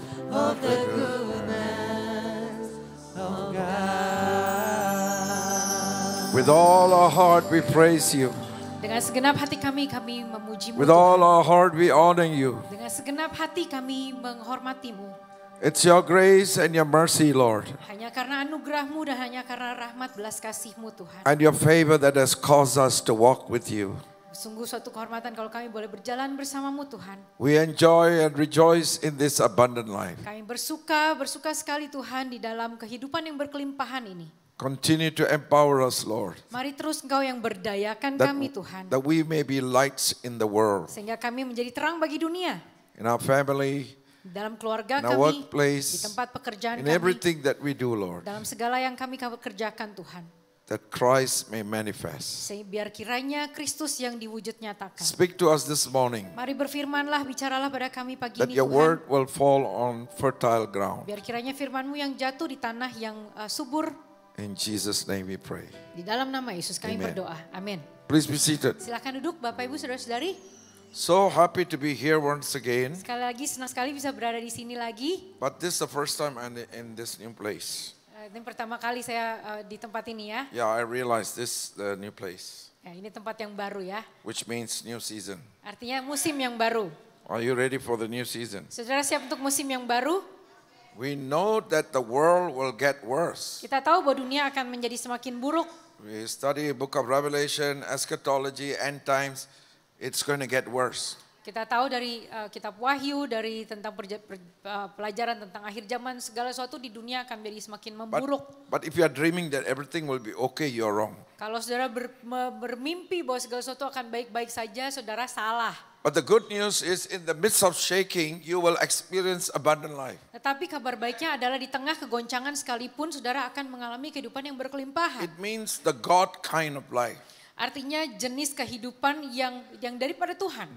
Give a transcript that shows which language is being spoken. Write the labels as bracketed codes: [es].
[en] of the goodness of God. with all our heart we praise you. [id] Dengan segenap hati kami memuji-Mu. [en] With all our heart we honor you. [id] Dengan segenap hati kami menghormati-Mu. [en] It's your grace and your mercy, Lord, [id] Hanya karena anugerah-Mu dan hanya karena rahmat belas kasih-Mu Tuhan. [en] and your favor that has caused us to walk with you. [id] Sungguh suatu kehormatan kalau kami boleh berjalan bersama-Mu Tuhan. [en] We enjoy and rejoice in this abundant life. [id] Kami bersuka sekali Tuhan di dalam kehidupan yang berkelimpahan ini. [en] Continue to empower us, Lord, [id] Mari terus Engkau yang berdayakan [en] that, [id] kami Tuhan. [en] that we may be lights in the world, [id] Sehingga kami menjadi terang bagi dunia. [en] in our family, [id] Dalam keluarga [en] in our [id] kami, di [en] workplace, [id] tempat pekerjaan [en] in [id] kami, [en] everything that we do, Lord, [id] dalam segala yang kami kerjakan Tuhan. [en] that Christ may manifest. [id] Biar kiranya Kristus yang diwujud nyatakan. [en] Speak to us this morning, [id] Mari berfirmanlah, bicaralah pada kami pagi [en] that [id] ini [en] your [id] Tuhan. [en] word will fall on fertile ground. [id] Biar kiranya firman-Mu yang jatuh di tanah yang subur. [en] In Jesus' name we pray. [id] Di dalam nama Yesus kami [en] Amen. [id] berdoa. Amin. [en] Please be seated. [id] Silakan duduk Bapak Ibu Saudara-saudari. [en] So happy to be here once again, [id] Sekali lagi senang sekali bisa berada di sini lagi. [en] but this is the first time I'm in this new place. [id] Ini pertama kali saya di tempat ini ya. [en] Yeah, I realize this is the new place, [id] Ya, ini tempat yang baru ya. [en] which means new season. [id] Artinya musim yang baru. [en] Are you ready for the new season? [id] Saudara siap untuk musim yang baru? [en] We know that the world will get worse. [id] Kita tahu bahwa dunia akan menjadi semakin buruk. [en] We study book of Revelation, eschatology, end times. It's going to get worse. [id] Kita tahu dari kitab Wahyu, dari tentang pelajaran tentang akhir zaman, segala sesuatu di dunia akan menjadi semakin memburuk. [en] But if you are dreaming that everything will be okay, you're wrong. [id] Kalau saudara bermimpi bahwa segala sesuatu akan baik-baik saja, saudara salah. [en] But the good news is in the midst of shaking, you will experience abundant life. [id] Tetapi kabar baiknya adalah di tengah kegoncangan sekalipun, saudara akan mengalami kehidupan yang berkelimpahan. [en] It means the God kind of life. [id] Artinya jenis kehidupan yang daripada Tuhan.